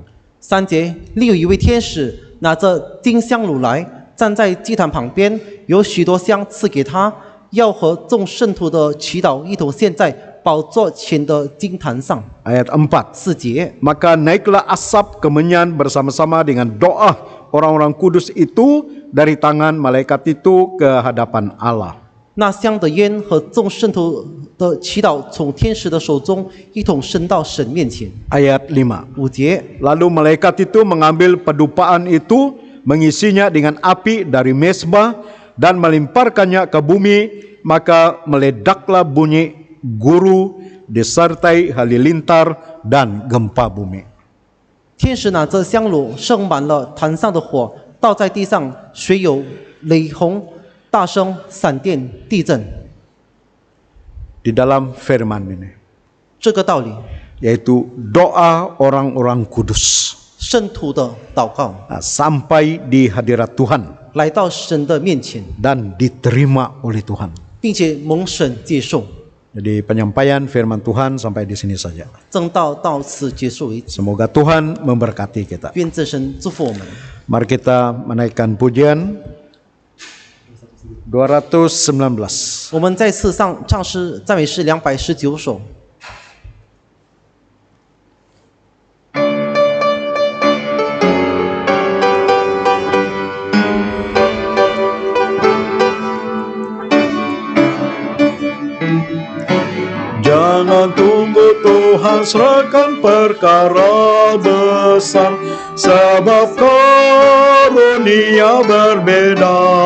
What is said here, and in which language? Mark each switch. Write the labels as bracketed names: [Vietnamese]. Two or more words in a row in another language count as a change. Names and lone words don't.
[Chinese] 3 节，另有一位天使拿着金香炉来，站在祭坛旁边，有许多香赐给他，要和众圣徒的祈祷一同献在宝座前的金坛上。 [Malay] Ayat 4. [Chinese] 4节， [Malay] Maka naiklah asap kemenyan bersama-sama dengan doa orang-orang kudus itu dari tangan malaikat itu ke hadapan Allah. [Chinese] 那香的烟和众圣徒的祈祷从天使的手中一同升到神面前。 [Malay] Ayat 5. [Chinese] 5节， [Malay] Lalu malaikat itu mengambil pedupaan itu, mengisinya dengan api dari mezbah dan melemparkannya ke bumi, maka meledaklah bunyi guru disertai halilintar dan gempa bumi. [Chinese] 天使拿着香炉盛满了坛上的火，倒在地上，水有雷轰、大声、闪电、地震。 [Malay] Di dalam firman ini, [Chinese] 这个道理， [Malay] yaitu doa orang-orang kudus [Chinese] 圣徒的祷告 [Malay] sampai di hadirat Tuhan [Chinese] 来到神的面前， [Malay] dan diterima oleh Tuhan. [Chinese] 并且蒙神接受。 [Malay] Jadi penyampaian firman Tuhan sampai di sini saja. [Chinese] 正道到此结束为止。 [Malay] Semoga Tuhan memberkati kita. [Chinese] 愿真神祝福我们。 [Malay] Mari kita menaikkan pujian 219. [Chinese] 我们再次唱诗赞美诗219首。 [Malay] Jangan tunggu Tuhan serahkan perkara besar, sebab karunia berbeda.